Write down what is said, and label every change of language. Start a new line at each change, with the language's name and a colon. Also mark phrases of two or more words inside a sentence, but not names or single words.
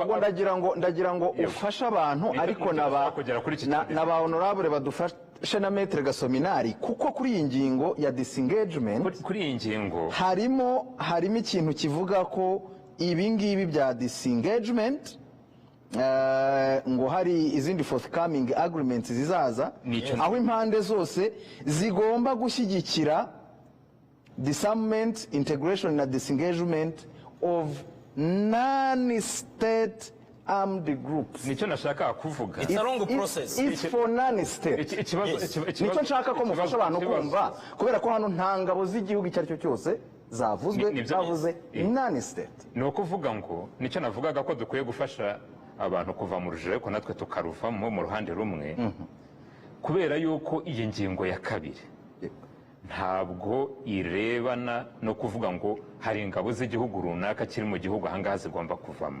Kinyarwanda: ndagira ngo ufashe abantu ariko naba honorable badufashe na Maître Gasominari kuko kuri iyi ngingo ya disengagement kuri iyi ngingo harimo ikintu kivuga ko ibi ngibi bya disengagement ngo hari izindi
English: forthcoming agreements
Kinyarwanda: zizaza aho impande zose zigomba gushyigikira disarmament, integration na
English: disengagement of non-state armed groups.
Kinyarwanda: Nicyo nashaka kuvuga.
English: It's a long process. It's for non-state.
Kinyarwanda: Nicyo nshaka ko mufasha abantu kumva kubera ko hano nta ngabo z'igihugu icyo ari cyo cyose zavuzwe bavuze non-state. Ni ukuvuga ngo nicyo navugaga ko dukwiye gufasha abantu kuva mu rujiro ariko natwe tukaruvamo mu ruhande rumwe kubera yuko iyi ngingo ya kabiri ntabwo irebana no kuvuga ngo hari ingabo z'igihugu runaka kiri mu gihugu ahangaha zigomba kuvamo.